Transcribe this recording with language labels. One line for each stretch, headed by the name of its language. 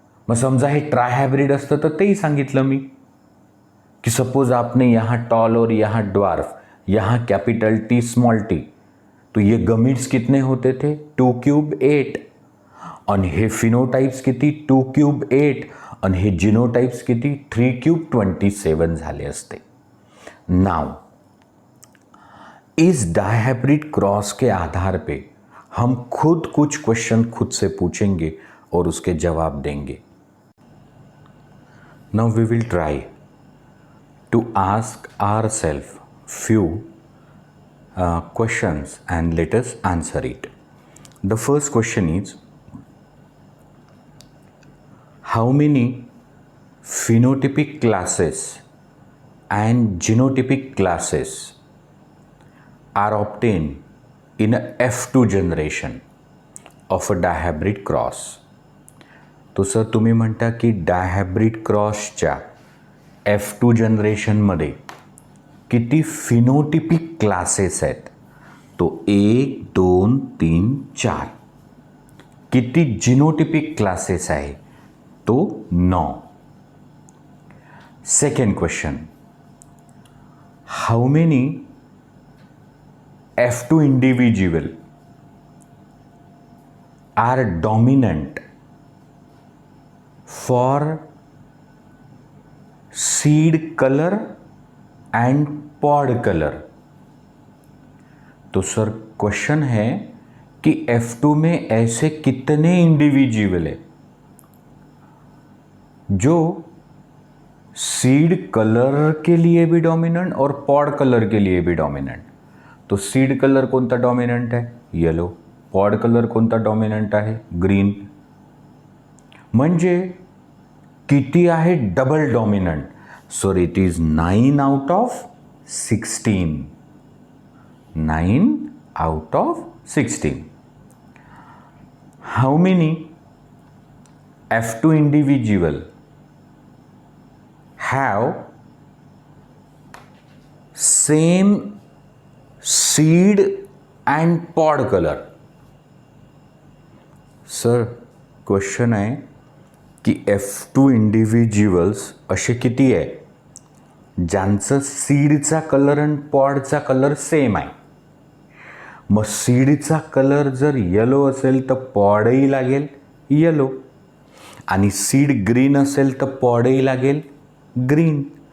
Marathi: मग समजा हे ट्रायहाइब्रिड असतं तर तेही सांगितलं मी
Hindi: कि सपोज आपने यहाँ टॉल और यहाँ ड्वार्फ, यहाँ कैपिटल टी स्मॉल टी, तो ये गमिट्स कितने होते थे, 2³ 8.
Marathi: आणि हे फिनोटाइप्स किती, 2³ 8. आणि हे जिनोटाइप्स किती, 3³ 27 झाले असते.
Hindi: नाउ इस डायहाइब्रिड क्रॉस के आधार पे हम खुद कुछ क्वेश्चन खुद से पूछेंगे और उसके जवाब देंगे.
English: Now we will try to ask ourselves few questions and let us answer it. The first question is, how many phenotypic classes and genotypic classes are obtained in a F2 generation of a dihybrid cross?
Marathi: तो sir तुम्ही म्हणता की डायहायब्रिड क्रॉसच्या F2 जनरेशनमध्ये किती phenotypic classes आहेत, तो 1 2 3 4. किती genotypic classes आहे, तो 9.
English: Second question, how many F2 individual are dominant for seed colour and pod colour?
Hindi: तो सर क्वेश्चन है कि F2 में ऐसे कितने इंडिविजुअल है जो सीड कलर के लिए भी डोमिनेंट और पॉड कलर के लिए भी डोमिनेंट.
Marathi: तो सीड कलर कोणता डोमिनेंट है, येलो. पॉड कलर कोणता डोमिनेंट आहे, ग्रीन. म्हणजे किती आहे, double dominant.
English: So it is 9 out of 16. 9 out of 16. How many F2 individual have same seed and pod color?
Marathi: Sir question आहे की F2 इंडिव्हिज्युअल्स असे किती आहे ज्यांचं सीडचा कलर आणि पॉडचा कलर सेम आहे. मग सीडचा कलर जर येलो असेल तर पॉडही लागेल येलो, आणि सीड ग्रीन असेल तर पॉडही लागेल ग्रीन.